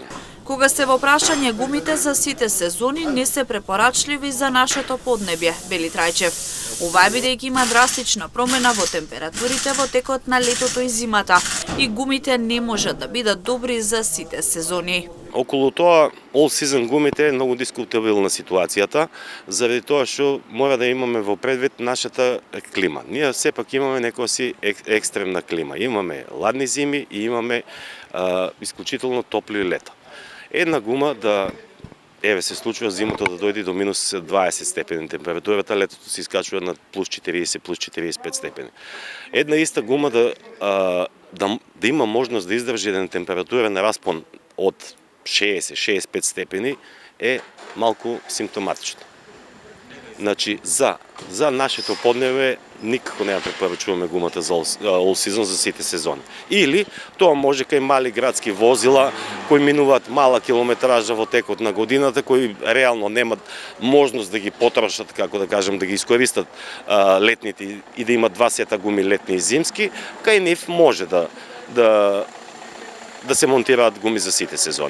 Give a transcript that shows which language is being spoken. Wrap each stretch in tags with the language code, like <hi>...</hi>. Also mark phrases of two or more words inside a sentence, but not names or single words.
<mk>Кога се во прашање гумите за сите сезони не се препорачливи за нашето поднебје, вели Трајчев. Ова е бидејќи има драстична промена во температурите во текот на летото и зимата и гумите не можат да бидат добри за сите сезони. Околу тоа,</mk> <en>all season</en> <mk>гумите е многу дискутабилна ситуацијата, заради тоа што мора да имаме во предвид нашата клима. Ние сепак имаме некоја екстремна клима. Имаме ладни зими и имаме исклучително топли лета. Една гума да се случува зимата да дојде до минус 20 степени температурата, летото се искачува на плюс 40, плюс 45 степени. Една иста гума да има можност да издржи еден температурен распон од 60-65 степени е малку симптоматично. Значи, за нашето поднебе никако не ја препорачуваме гумата за</mk> <en>all season</en> <mk>за сите сезони. Или тоа може кај мали градски возила кои минуваат мала километража во текот на годината, кои реално немат можност да ги потрошат, како да кажем, да ги искористат летните и да имат 2 сета гуми летни и зимски, кај нив може да се монтираат гуми за сите сезони.</mk>